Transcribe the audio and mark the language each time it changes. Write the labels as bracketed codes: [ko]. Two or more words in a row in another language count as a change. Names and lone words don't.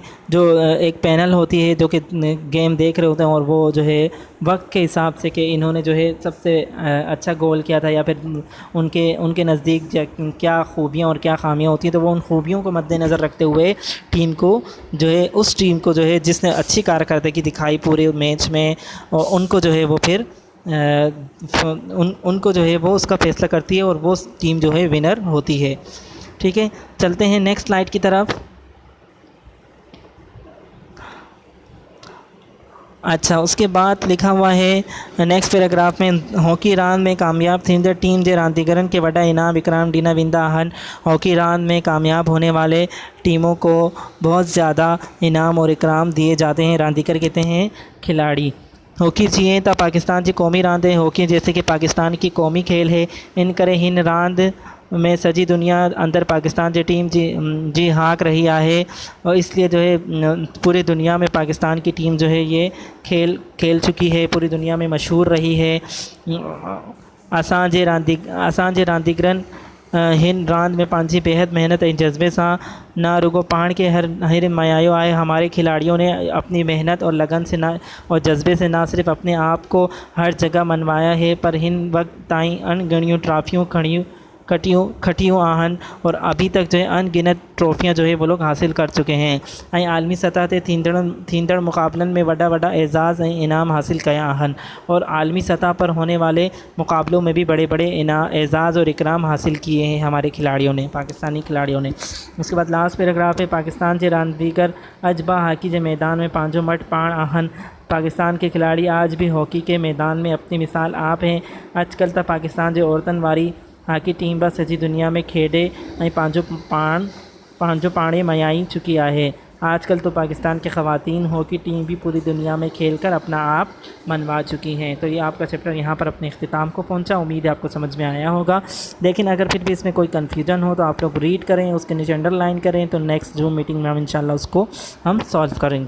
[ur] جو ایک پینل ہوتی ہے جو کہ گیم دیکھ رہے ہوتے ہیں، اور وہ جو ہے وقت کے حساب سے کہ انہوں نے جو ہے سب سے اچھا گول کیا تھا، یا پھر ان کے نزدیک کیا خوبیاں اور کیا خامیاں ہوتی ہیں، تو وہ ان خوبیوں کو مدنظر رکھتے ہوئے اس ٹیم کو جو ہے جس نے اچھی کارکردگی دکھائی پورے میچ میں، اور ان کو جو ہے وہ پھر ان کو جو ہے وہ اس کا فیصلہ کرتی ہے اور وہ ٹیم جو ہے ونر ہوتی ہے. ٹھیک ہے، چلتے ہیں [en] next slide [ur] کی طرف. اچھا، اس کے بعد لکھا ہوا ہے نیکسٹ پیراگراف میں, [sd] هاڪي رانديءَ ۾ ڪامياب ٿيندڙ ٽيم جي رانديگرن کي وڏا انعام اڪرام ڏنا ويندا آهن. [ur] ہاکی راند میں کامیاب ہونے والے ٹیموں کو بہت زیادہ انعام اور اکرام دیے جاتے ہیں. رانديگر کہتے ہیں کھلاڑی. [sd] هاڪي جيئن ته پاڪستان جي قومي راند آهي, [ur] ہاکی جیسے کہ پاکستان کی قومی کھیل ہے, [sd] ان ڪري هن رانديءَ ۾ سڄي دنيا اندر پاڪستان جي ٽيم جي هاڪ رهي آهي [ur] اور اس لیے جو ہے پوری دنیا میں پاکستان کی ٹیم جو ہے یہ کھیل چکی ہے، پوری دنیا میں مشہور رہی ہے. [sd] اسان جي رانديگرن هن رانديءَ ۾ پنهنجي بيحد محنت ۽ جذبي سان نه رڳو پاڻ کي هر مڃايو آهي. [ur] ہمارے کھلاڑیوں نے اپنی محنت اور لگن سے نہ اور جذبے سے نہ صرف اپنے آپ کو ہر جگہ منوایا ہے، پر [sd] هن وقت تائين اڻ ڳڻيون ٽرافيون کٽيون آهن [ur] اور ابھی تک جو ہے ان گنت ٹرافیاں جو ہے وہ لوگ حاصل کر چکے ہیں [sd] ۽ عالمي سطح تي ٿيندڙ مقابلن ۾ وڏا اعزاز ۽ انعام حاصل ڪيا آهن [ur] اور عالمی سطح پر ہونے والے مقابلوں میں بھی بڑے اعزاز اور اکرام حاصل کیے ہیں ہمارے کھلاڑیوں نے، پاکستانی کھلاڑیوں نے. اس کے بعد [en] last paragraph [ur] ہے، پاکستان کے رانديگر اڄ ب ہاکی کے میدان میں [sd] پنهنجو مٽ پاڻ آهن. [ur] پاکستان کے کھلاڑی آج بھی ہاکی کے میدان میں اپنی مثال آپ ہیں. [sd] اڄڪلهه ته پاڪستان جي عورتن واري هاڪي ٽيم بس سڄي دنيا ۾ کيڏي ۽ پنهنجو پاڻ مڃائي چڪي آهي. [ur] آج کل تو پاکستان کی خواتین ہاکی ٹیم بھی پوری دنیا میں کھیل کر اپنا آپ منوا چکی ہیں. تو یہ آپ کا چیپٹر یہاں پر اپنے اختتام کو پہنچا۔ امید ہے آپ کو سمجھ میں آیا ہوگا، لیکن اگر پھر بھی اس میں کوئی کنفیوژن ہو تو آپ لوگ ریڈ کریں، اس کے نیچے انڈرلائن کریں، تو [en] next Zoom meeting [ur] میں ہم ان شاء اللہ اس کو ہم سالو کریں گے.